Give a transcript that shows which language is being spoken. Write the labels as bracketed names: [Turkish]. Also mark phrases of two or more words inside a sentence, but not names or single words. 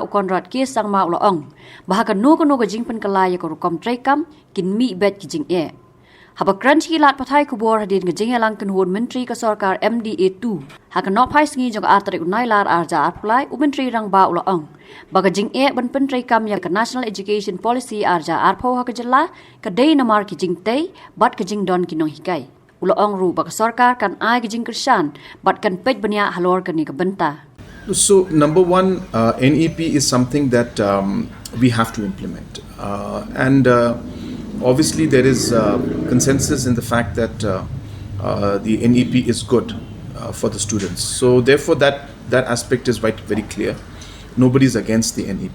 [Khasi] Conrad ke sangma ulaong bahaka no gajing penkalaya ko kom treikam kin mi bet jingeh Habakran kilat pathai kubor hadin jingeh lang kenhun menteri ke sarkar MDA2 haka no phai sngi jong atrik unailar arja arpulai menteri rang ba ulaong baga jingeh ban pyntreikam ya ke National Education Policy arja arpau haka jala kadai namar ki jingtei bat ke jingdon kinong hikai ulaong ru baga sarkar kan ai ke jing kersan bat kan pej banya halor kan ni kabenta. [English] So, number one, NEP is something that we have to implement. And obviously, there is consensus in the fact that the NEP is good for the students. So, therefore, that aspect is very clear. Nobody is against the NEP.